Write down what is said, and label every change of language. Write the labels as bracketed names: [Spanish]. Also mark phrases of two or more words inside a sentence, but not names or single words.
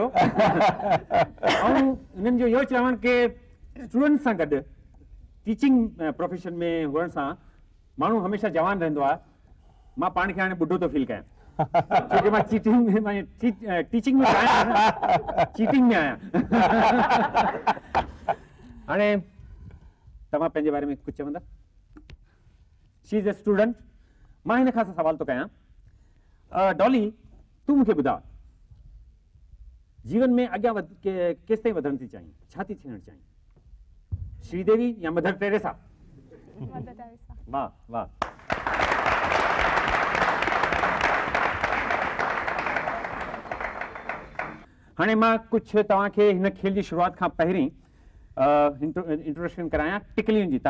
[Sindhi] ऐं हुननि जो इहो चवणु कि स्टूडेंट सां गॾु टीचिंग प्रोफेशन में हुअण सां माण्हू हमेशह जवान रहंदो आहे। मां पाण खे हाणे ॿुढो थो फील कयां, छोकी मां टीचिंग में आहियां, चीटिंग में आहियां। हाणे तव्हां पंहिंजे बारे में कुझु चवंदा? [English] She is a student. [Sindhi] मां हिन खां सवाल थो कयां, डॉली तूं मूंखे ॿुधा, जीवन में अॻियां केसि ताईं वधण थी चाहीं, छा थी थियणु चाहीं, श्रीदेवी या मदर टेरेसा? वाह वाह। हाणे मां कुझु तव्हांखे हिन खेल जी शुरूआत खां पहिरीं इंट्रोडक्शन करायां टिकलियुनि जी।